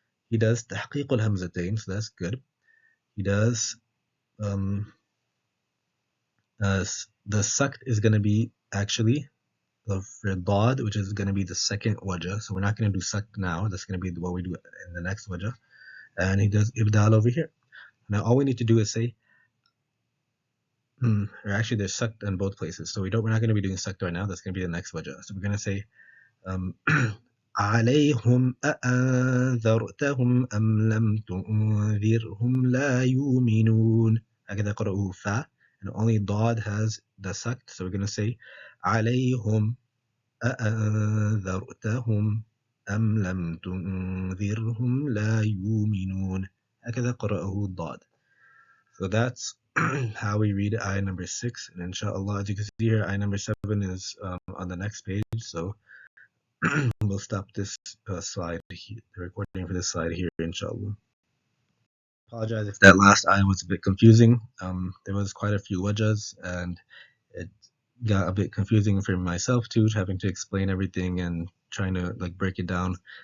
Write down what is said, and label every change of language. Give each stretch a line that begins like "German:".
English: He does Tahqiq al-Hamzatain, so that's good. He does, the Sakt is going to be actually for Dad, which is going to be the second wajah. So we're not going to do Sakt now. That's going to be what we do in the next wajah. And he does Ibdal over here. Now all we need to do is say, or actually there's Sakt in both places. So we're not going to be doing Sakt right now. That's going to be the next wajah. So we're going to say,
Arabic: عليهم أأنذرتهم أم لم تنذرهم لا يؤمنون. هكذا قرأه فا,
English: and only Dad has the Sakt. So we're going to say
Arabic: عليهم أأنذرتهم أم لم تنذرهم لا يؤمنون. هكذا قرأه Dad.
English: So that's how we read ayah number 6. And insha'Allah, as you can see here, ayah number 7 is on the next page. So we'll stop this slide, the recording for this slide here, inshallah. Apologize if that last ayah was a bit confusing. There was quite a few wajahs, and it got a bit confusing for myself too, having to explain everything and trying to like break it down.